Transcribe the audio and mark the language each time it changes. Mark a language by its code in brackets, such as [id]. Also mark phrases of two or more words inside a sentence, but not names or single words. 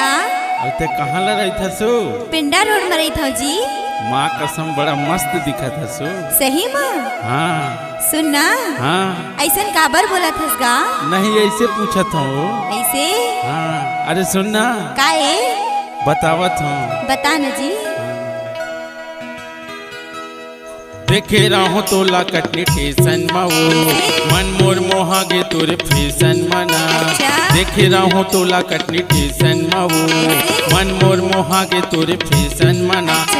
[hne] और ते कहाँ ला रही था सो? पिंडा रोड में रही था जी। माँ कसम बड़ा मस्त दिखा था सो। सही माँ? हाँ सुनना। हाँ ऐसन काबर बोला था गा? नहीं ऐसे पूछा था वो। ऐसे? हाँ अरे सुनना का है? बतावत हूँ। बता न जी। देखे रहो तोला कटनी टेसन वो मन मोर मोहा गे तोरे फैशन मना। देखे रहो तोला कटनी टेसन वो मन मोर मोहा गे तोरे फैशन मना।